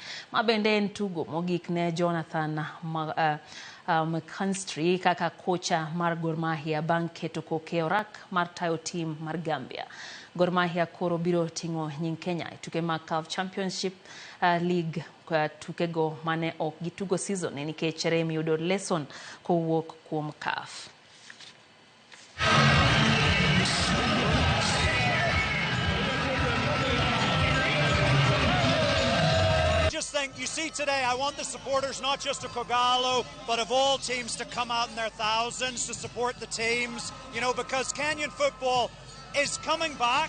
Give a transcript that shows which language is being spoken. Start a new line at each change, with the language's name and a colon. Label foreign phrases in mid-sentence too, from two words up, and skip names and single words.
Luo (Kenya and Tanzania): Ma bende en tugo mogik ne Jonathan McKinstry kaka kocha mar Gor Mahia bang' keto koke orak mar tayo team mar Gambia. Gor Mahia koro biro ting'o nying Kenya tuke mag CAF Championship League tukego mane ok gitugo season nikech rem yudo lesson kowuok kuom CAF.
English: You see today, I want the supporters, not just of Kogalo, but of all teams to come out in their thousands to support the teams, you know, because Kenyan football is coming back.